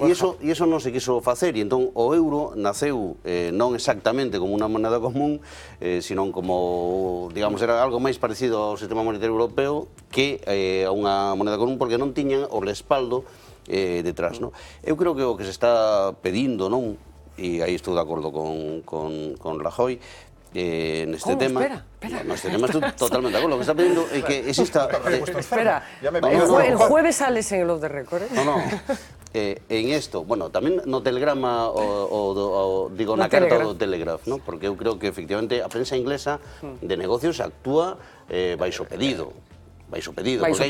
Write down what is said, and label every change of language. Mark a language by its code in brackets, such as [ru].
[gl] E iso non se quiso facer, e entón o euro naceu non exactamente como unha moneda común, sino como, digamos, era algo máis parecido ao sistema monetario europeo que a unha moneda común, porque non tiñan o respaldo detrás, non? Eu creo que o que se está pedindo, non? E aí estou de acordo con Rajoy, neste tema... Espera. Neste tema estou totalmente de acordo. O que está pedindo é que exista... [es] Espera, el jueves sales en el Off the Record, ¿eh? [gl] No. En isto, bueno, tamén no telegrama, digo, na carta do Telegraph, ¿no? Porque eu creo que, efectivamente, a prensa inglesa de negocios actúa baixo pedido. Baixo pedido